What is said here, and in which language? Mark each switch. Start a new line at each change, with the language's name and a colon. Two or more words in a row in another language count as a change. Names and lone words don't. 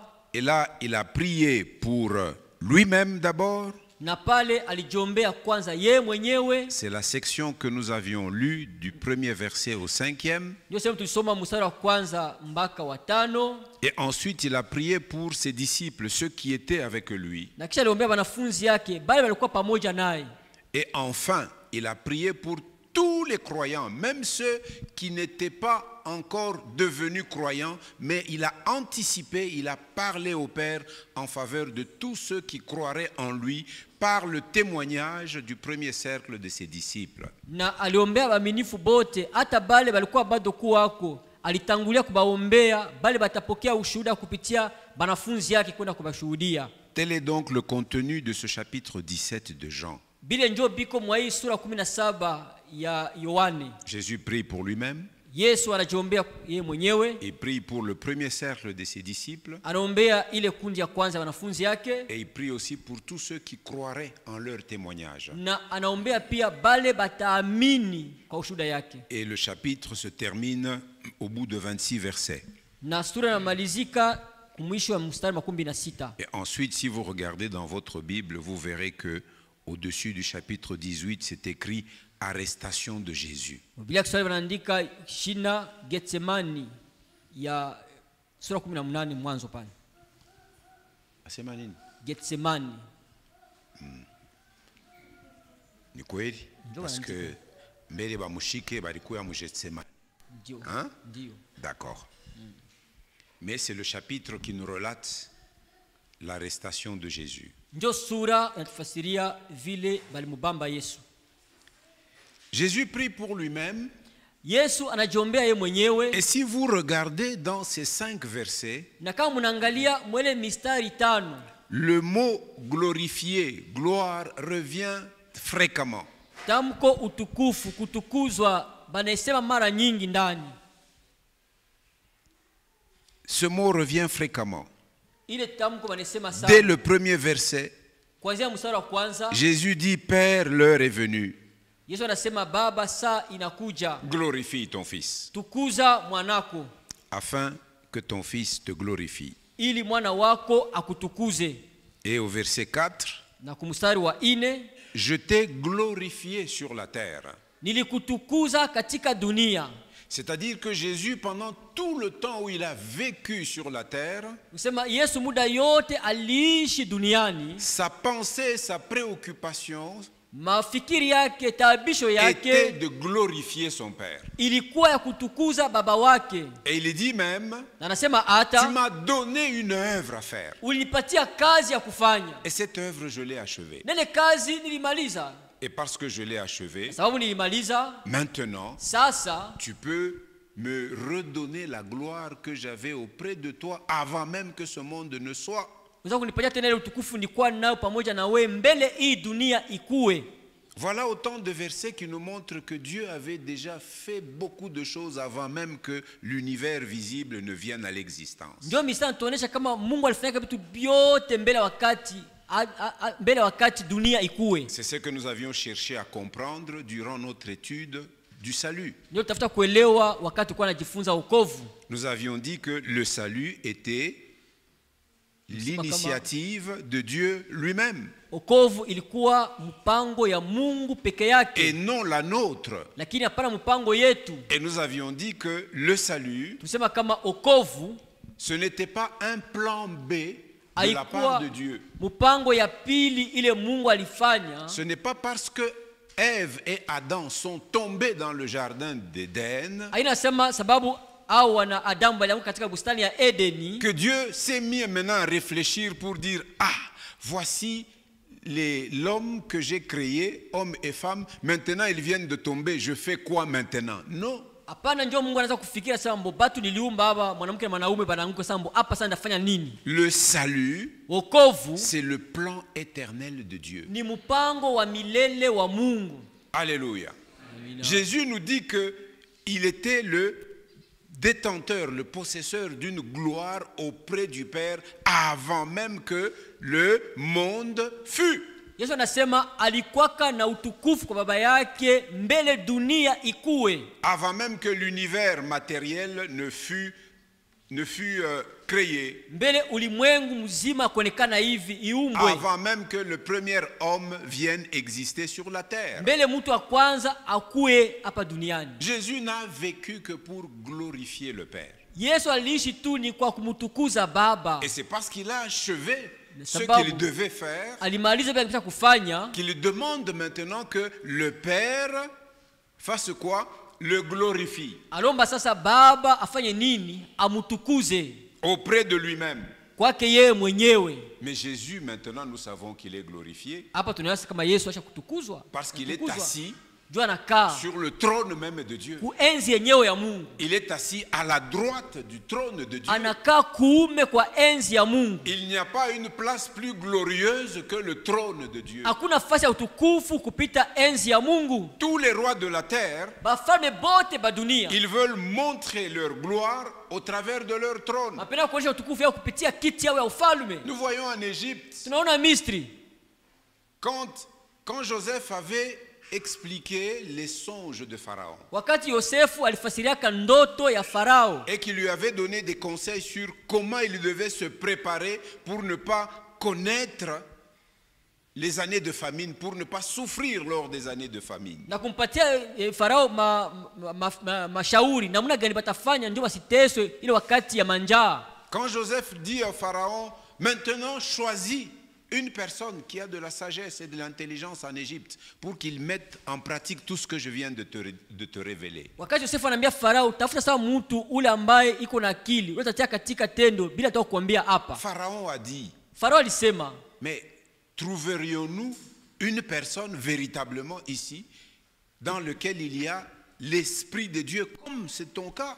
French: Et là, il a prié pour lui-même d'abord.
Swahili: Na pale alijiombea kwanza ye mwenyewe.
French: C'est la section que nous avions lue du premier verset au 5e.
Swahili: Ndio sema tulisoma mstari wa kwanza mpaka wa 5.
French: Et ensuite, il a prié pour ses disciples, ceux qui étaient avec lui.
Swahili: Na kisha aliombea wanafunzi yake, bali walikuwa pamoja naye.
French: Et enfin, il a prié pour tous les croyants, même ceux qui n'étaient pas encore devenus croyants, mais il a anticipé, il a parlé au Père en faveur de tous ceux qui croiraient en lui par le témoignage du premier cercle de ses disciples.
Swahili: Na aliombea waaminifu bote, hata bale balikuwa bado kuwako. Alitangulia kubaombea, bali batapokea ushuhuda kupitia banafunzi yake kwenda kubashuhudia.
French: Tel est donc le contenu de ce chapitre 17 de Jean.
Swahili: Bile njo biko mwa hii sura 17 ya Yohane.
French: Jésus prie pour lui-même.
Swahili: Yesu anajiombea yeye mwenyewe.
French: Il prie pour le premier cercle de ses disciples.
Swahili: Anaombea ile kundi ya kwanza ya wanafunzi yake.
French: Et il prie aussi pour tous ceux qui croiraient en leur témoignage.
Swahili: Na anaombea pia bale bataamini kwa ushuhuda yake.
French: Et le chapitre se termine au bout de 26 versets.
Swahili: Na sura inamalizika kumwisho wa mstari 26.
French: Et ensuite, si vous regardez dans votre Bible, vous verrez que au-dessus du chapitre 18, c'est écrit arrestation de Jésus.
Swahili: Biblia Kiswahili wanaandika shina Getsemani ya sura 18 mwanzo pale. Asema nini? Getsemani. Ni kweli?
French: Parce que
Swahili: mbele bamushike balikuwa mu Getsemani. Ndio. Hein? Ndio.
French: D'accord. Mais c'est le chapitre qui nous relate l'arrestation de Jésus.
Swahili: Ndio sura inatufasiria vile balimubamba Yesu.
French: Jésus prie pour lui-même.
Swahili: Yesu anajiombea yeye mwenyewe.
French: Et si vous regardez dans ces 5 versets,
Swahili: Na kama mnaangalia mwele mistari 5,
French: le mot glorifié, gloire, revient fréquemment.
Swahili: tamko utukufu, kutukuzwa banasema mara nyingi ndani.
French: Ce mot revient fréquemment.
Swahili: Ile tamko banasema sana.
French: Dès le premier verset,
Swahili: Kuanzia mstari wa kwanza,
French: Jésus dit, Père, l'heure est venue.
Swahili: Yesu anasema Baba, saa inakuja.
French: Glorifie ton Fils,
Swahili: Tukuza mwanako
French: afin que ton Fils te glorifie.
Swahili: ili mwana wako akutukuze.
French: Et au verset 4,
Swahili: Na kumstari wa 4,
French: je t'ai glorifié sur la terre.
Swahili: nilikutukuza katika dunia.
French: C'est-à-dire que Jésus, pendant tout le temps où il a vécu sur la terre,
Swahili: Usema Yesu muda yote aliishi duniani,
French: sa pensée, sa préoccupation
Swahili: mafikiri yake, taabisho
French: était
Swahili: yake
French: de glorifier son Père.
Swahili: ilikuwa ya kutukuza baba wake.
French: Et il dit même,
Swahili: Na anasema
French: tu
Swahili: hata
French: m'as donné une œuvre à faire.
Swahili: ulinipatia kazi ya kufanya.
French: Et cette œuvre, je l'ai achevée.
Swahili: Nene kazi nilimaliza.
French: Et parce que je l'ai achevée,
Swahili: Sababu nilimaliza,
French: maintenant,
Swahili: sasa
French: tu peux me redonner la gloire que j'avais auprès de toi avant même que ce monde ne soit.
Swahili: unaweza kunipatia tena ile utukufu nilikuwa nao pamoja na wewe mbele hii dunia ikue.
French: Voilà autant de versets qui nous montrent que Dieu avait déjà fait beaucoup de choses avant même que l'univers visible ne vienne à l'existence.
Swahili: Ndio mistari tuonesha kama Mungu alifanya vitu vyote mbele wakati dunia ikue.
French: C'est ce que nous avions cherché à comprendre durant notre étude du salut.
Swahili: Ndio tutafuta kuelewa wakati tulikuwa tunajifunza wokovu.
French: Nous avions dit que le salut était l'initiative de Dieu lui-même
Swahili: Wokovu ilikuwa mpango ya Mungu peke
French: et
Swahili: yake,
French: non la nôtre.
Swahili: lakini hapana mpango yetu.
French: Et nous avions dit que le salut,
Swahili: Tusema kama wokovu
French: ce n'était pas un plan B de la part de Dieu.
Swahili: mpango ya pili ile Mungu alifanya.
French: Ce n'est pas parce que Ève et Adam sont tombés dans le jardin d'Éden
Swahili: Hainasema sababu au wana Adamu walianguka katika bustani ya Edeni
French: que Dieu s'est mis maintenant à réfléchir pour dire ah, voici l'homme que j'ai créé, homme et femme, maintenant ils viennent de tomber, je fais quoi maintenant? Non.
Swahili: Hapana, ndio Mungu anaanza kufikiria sasa batu niliumba hapa mwanamke na mwanaume banaanguka sasa hapa sasa ndafanya nini?
French: Le salut,
Swahili: wokovu
French: c'est le plan éternel de Dieu.
Swahili: Ni mpango wa milele wa Mungu.
French: Alléluia.
Swahili: Amina.
French: Jésus nous dit que il était le détenteur, le possesseur d'une gloire auprès du Père avant même que le monde fût.
Swahili: Yesu anasema alikwaka na utukufu kwa baba yake mbele dunia ikue.
French: Avant même que l'univers matériel ne fût créé.
Swahili: Mbele ulimwengu mzima kuonekana hivi iumbwe.
French: Avant même que le premier homme vienne exister sur la terre.
Swahili: Mbele mtu wa kwanza akue hapa duniani.
French: Jésus n'a vécu que pour glorifier le Père.
Swahili: Yesu aliishi tu ni kwa kumtukuza Baba.
French: Et c'est parce qu'il a achevé ce qu'il devait faire, qu'il demande maintenant que le Père fasse quoi? Le glorifie.
Swahili: Alomba sasa Baba afanye nini? Amutukuze
French: auprès de lui-même.
Swahili: Kwake yeye mwenyewe.
French: Mais Jésus, maintenant, nous savons qu'il est glorifié.
Swahili: Hapa tunaona kama Yesu acha kutukuzwa.
French: Parce qu'il est assis sur le trône même de Dieu.
Swahili: Kuenzi yenyewe ya Mungu.
French: Il est assis à la droite du trône de Dieu.
Swahili: Anakaa kuume kwa enzi ya Mungu.
French: Il n'y a pas une place plus glorieuse que le trône de Dieu.
Swahili: Hakuna nafasi ya utukufu kupita enzi ya Mungu.
French: Tous les rois de la terre,
Swahili: bafalme bote ba dunia,
French: ils veulent montrer leur gloire au travers de leur trône.
Swahili: Mapenda kuonyesha utukufu yao kupitia kiti yao ya ufalme.
French: Nous voyons en Égypte,
Swahili: tunaona Misri,
French: quand Joseph avait expliqué les songes de Pharaon,
Swahili: wakati Yosefu alifasiriaka ndoto ya Farao,
French: et qu'il lui avait donné des conseils sur comment il devait se préparer pour ne pas connaître les années de famine, pour ne pas souffrir lors des années de famine.
Swahili: Na kumpatia Farao mashauri namna gani batafanya ndio wasiteswe ile wakati ya manjaa.
French: Quand Joseph dit à Pharaon, maintenant choisis une personne qui a de la sagesse et de l'intelligence en Égypte pour qu'il mette en pratique tout ce que je viens de te révéler.
Swahili: Wakati Yosefu anambia Farao, tafuta sawa mtu ule ambaye iko na akili, utatia katika tendo bila hata kukuambia hapa.
French: Pharaon a dit,
Swahili: Farao alisema,
French: mais trouverions-nous une personne véritablement ici dans lequel il y a l'esprit de Dieu comme c'est ton cas?